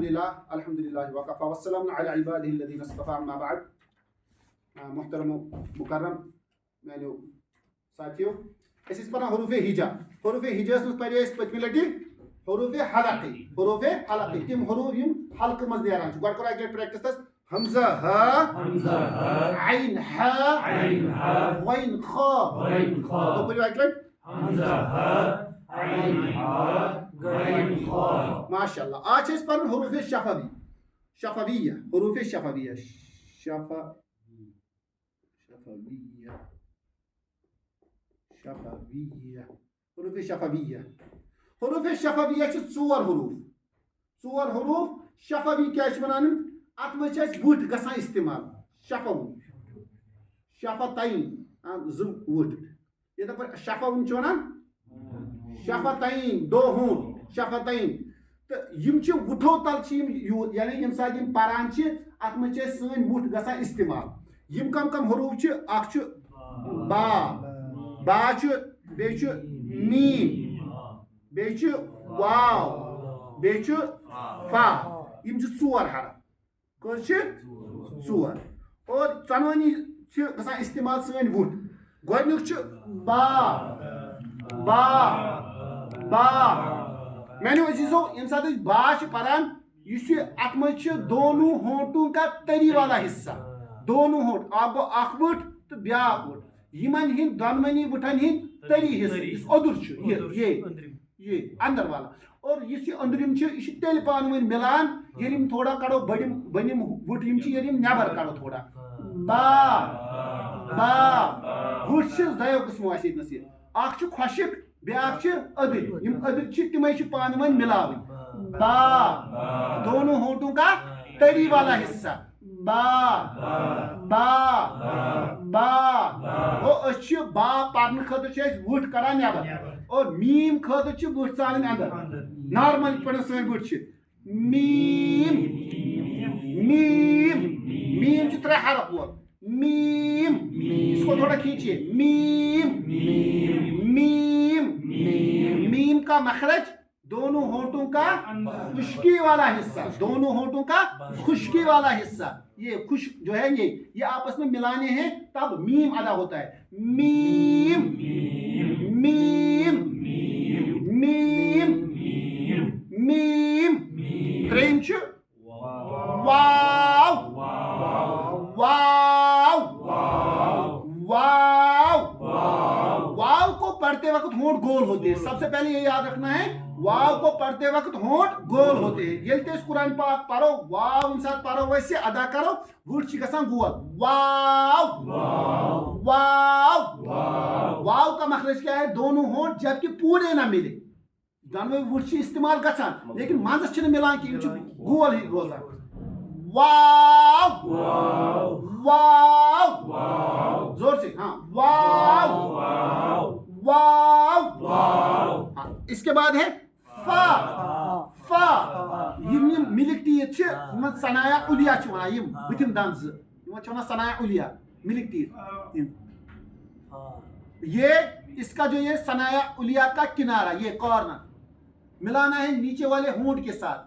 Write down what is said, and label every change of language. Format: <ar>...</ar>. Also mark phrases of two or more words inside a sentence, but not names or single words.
<ar>الحمدللہ وقفا والسلام علی عبادہ الذین اصطفى اما بعد.</ar> <ks>محترم و مکرم میانیو ساتھیو اس پڑھان حروف ہجا. حروف ہجاس مز پڑھے اس پتمہ لٹہ حروف حلقی تم حروف یم حلقہ مز نیران گۄڈٕ کرو اکہ پریکٹس تس. حمزہ ہا عین ہا غین خا. تو پڑھو اکہ لٹ حمزہ ہا عین ہا غین خا. ماشاءاللہ. آج اس پڑھن حروف شفویہ. حروف شفویہ حروف شفویہ. حروف شفویہ چھ ژور حروف. شفوی کیا چھ ونان ات مز چھ اس وٹ گژھان استعمال. شفتین ز وٹ یہ پر شفون چھ ونان شفتین</ks> <ur>دو ہونٹ</ur> <ks>شفتین. تو یم چھ وٹھو تل چھ یم یعنی یم ساتھ یم پران چھ ات مز چھ سن وٹ گژھان استعمال. یم کم حروف چھ اکھ چھ با چھ بیٚیہِ چھُ میٖم بیٚیہِ چھُ واو بیٚیہِ چھُ فا. یم چھِ ژور حرف. کٔژ چھِ ژور اور ژۄنوٕنی چھِ گژھان استعمال سٲنۍ وُٹھ. گۄڈنیُک چھُ با میانیو عزیزو ییٚمہِ ساتہٕ أسۍ با چھِ پران یُس یہِ اتھ منٛز چھِ</ks> <ur>دونوں ہونٹوں کا تری والا حصہ.</ur> <ks>دونوں ہونٹ اکھ گوٚو اکھ وُٹھ تہٕ بیٛاکھ وُٹھ. یمن ہند دۄنوٕنی وُٹھن ہند تری حصہ یُس اوٚدُر چھُ</ks> <ur>یہ اندر والا.</ur> <ks>اور یُس یہِ أنٛدرِم چھُ یہِ چھُ تیٚلہِ پانہٕ ؤنۍ مِلان ییٚلہِ یِم تھوڑا کڑو بٔنِم وُٹھ یِم چھِ ییٚلہِ یِم نٮ۪بر کڑو تھوڑا. با وُٹھ چھِ دۄیو قٕسمو اسہِ ییٚتنس یہِ. اکھ چھُ خۄشِک بیٛاکھ چھِ أدٕرۍ. یِم أدٕرۍ چھِ تِمے چھِ پانہٕ ؤنۍ مِلاوٕنۍ. با دونوں ہونٹوں کا تری والا حصہ. با گوٚو أسۍ چھِ با پرنہٕ خٲطرٕ چھِ أسۍ وُٹھ کڑان نٮ۪بر اور میٖم خٲطرٕ چھِ وُٹھ ژالٕنۍ اندر. نارمل یِتھ پٲٹھۍ سٲنۍ وُٹھ چھِ میٖم چھِ ترٛےٚ حرف وول.</ks> <ur>میٖم اس کو تھوڑا کھینچیے. میم کا مخرج دونوں ہونٹوں کا خشکی والا حصہ. دونوں ہونٹوں کا خشکی والا حصہ. یہ خشک جو ہے یہ آپس میں ملانے ہیں تب میم ادا ہوتا ہے.</ur> <ks>میم تریم چھ واو.</ks> <ur>واو کو پڑھتے وقت ہونٹ گول ہوتے ہیں. سب سے پہلے یہ یاد رکھنا ہے واو کو پڑھتے وقت ہونٹ گول ہوتے ہیں.</ur> <ks>ییٚلہِ تہِ أسۍ قرآن پاک پرو واو ییٚمہِ ساتہٕ پرو ویسے ادا کرو وُٹھ چھِ گژھان گول.</ks> <ur>واو کا مخرج کیا ہے دونوں ہونٹ جبکہ پورے نہ ملے.</ur> <ks>دۄنوے وُٹھ چھِ استعمال گژھان لیکن منٛزس چھِنہٕ مِلان کینٛہہ یِم چھِ گول ہی روزان.</ks> <ur>واو زور سے ہاں واو. اس کے بعد ہے فا.</ur> <ks>یم</ks> <en>milk teeth</en> <ks>چھ یمن ثنایا علیہ چھ ونان. یم بتم دند ز یمن چھ ونان ثنایا علیہ</ks> <en>milk teeth.</en> <ur>یہ اس کا جو یہ ثنایا علیہ کا کنارہ یہ کارنر ملانا ہے نیچے والے ہونٹ کے ساتھ.</ur>